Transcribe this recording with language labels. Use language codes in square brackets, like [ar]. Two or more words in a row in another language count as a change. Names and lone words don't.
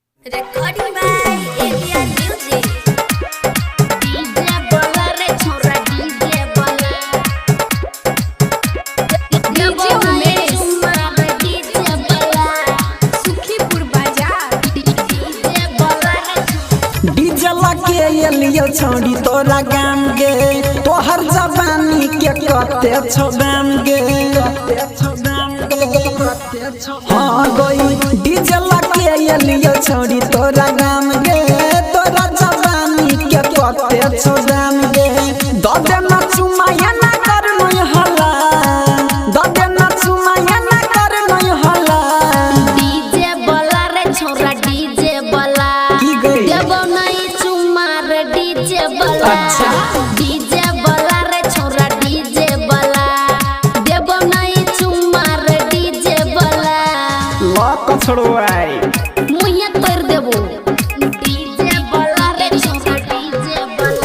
[en] Recording by ABR Music. [mai] DJ बोला रे छोरा DJ बोला. DJ Umesh DJ bola. सुखीपुर बाजार। DJ बोला रे डीजे लगे एलियो छोड़ी तोरा गाम गे तोहर जवानी के कते छोड़म गे हाँ गई डीजे लगे एलियो छोड़ी तोरा गाम गे तोरा जवानी के कते छोड़म गे ददे न चुमाया ना कर नय हला ददे न चुमाया ना कर नय हला DJ बोला रे छोरा DJ बोला. की गई देबो नहीं चुमा रे DJ bola. अच्छा। DJ bola रे छोरा DJ bola. देबो नहीं चुमा रे DJ bola. लक छोड़वाई मुइया तोड़ देबो DJ bola रे छोरा DJ bola.